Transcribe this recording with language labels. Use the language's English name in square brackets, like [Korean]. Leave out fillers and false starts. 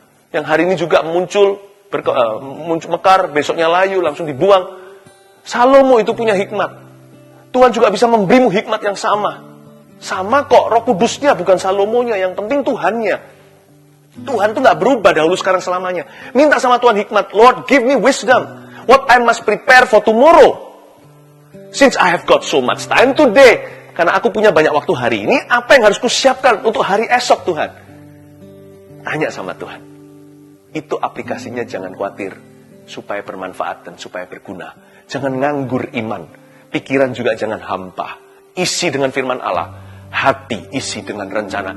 [Indonesian] Yang hari ini juga muncul mekar, besoknya layu, langsung dibuang. Salomo itu punya hikmat. Tuhan juga bisa memberimu hikmat yang sama. Sama kok, Roh Kudusnya bukan Salomonya, yang penting Tuhannya. Tuhan tuh nggak berubah dahulu sekarang selamanya. Minta sama Tuhan hikmat. [English] Lord, give me wisdom. What I must prepare for tomorrow. Since I have got so much time today. [Indonesian] Karena aku punya banyak waktu hari ini, apa yang harus kusiapkan untuk hari esok Tuhan? Tanya sama Tuhan. Itu aplikasinya, jangan khawatir. Supaya bermanfaat dan supaya berguna. Jangan nganggur iman. Pikiran juga jangan hampa. Isi dengan firman Allah. Hati isi dengan rencana.